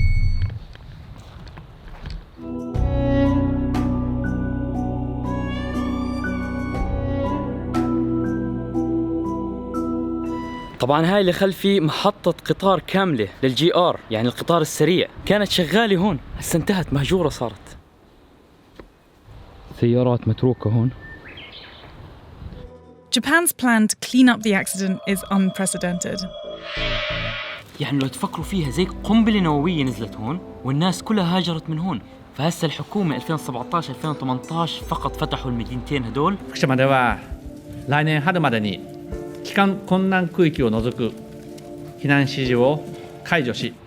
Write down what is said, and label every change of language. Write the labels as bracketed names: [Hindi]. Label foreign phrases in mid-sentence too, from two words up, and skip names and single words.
[Arabic] طبعا هاي اللي خلفي محطة قطار كاملة للجي ار، يعني القطار السريع، كانت شغالة هون، هسه انتهت، مهجورة صارت. سيارات متروكة هون. [English] Japan's plan to clean up the accident is unprecedented. [Arabic] يعني لو تفكروا فيها زي قنبلة نووية نزلت هون والناس كلها هاجرت من هون. فهسه الحكومة 2017-2018 فقط فتحوا المدينتين هدول. [Japanese] 福島では来年春までに帰還困難区域を除く避難指示を解除し